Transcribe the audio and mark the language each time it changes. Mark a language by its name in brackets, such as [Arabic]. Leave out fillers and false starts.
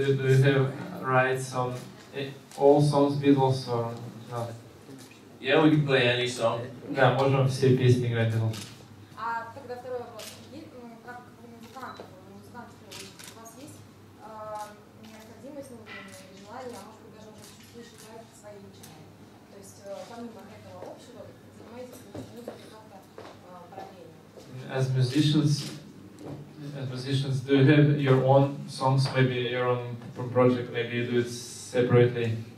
[English] Do you have rights on all songs Beatles or not? Yeah, we can play any song. [Russian] Да, можем все песни играть Beatles. А тогда второй вопрос. Как музыкант, у вас есть необходимость, желание, а может быть даже уже чуть выше проекта свои личные? То есть помимо этого общего, занимаетесь музыкой как-то параллельно? [English] As musicians, do you have your own songs, maybe your own project, maybe you do it separately?